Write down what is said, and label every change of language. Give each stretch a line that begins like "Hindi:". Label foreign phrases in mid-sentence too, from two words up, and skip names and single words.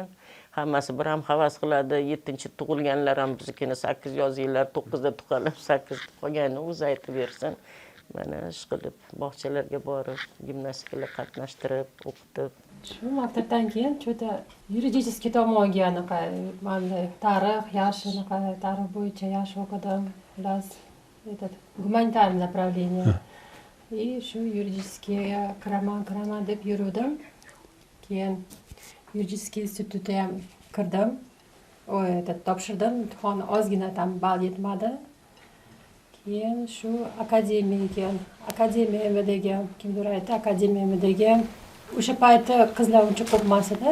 Uzbek: Hammasi bir ham havas qiladi. 7-tug'ilganlar ham biznikini 8 yozinglar, 9da tuqqanlar 8 tuqqanini o'zi aytib bersin. Mana ish qilib, bog'chalarga borib, gimnastikalar qatnashtirib, o'qitib. Shu maktabdan keyin cho'ta yuridiskiy tomonga anaqa mana tarix, yaxshi anaqa tarix bo'yicha yaxshi o'qidim.
Russian: Plus этот гуманитарное направление.
Uzbek: И shu yuridическийga kiraman deb yurdim. Keyin yuridiskiy institutga ham kirdim. Topshirdim, imtihonni ozgina tam ball yetmadi. Keyin shu akademiya MVDga kimdir aytdi, akademiya MVDga o'sha paytda qizlar uncha ko'p emas edi.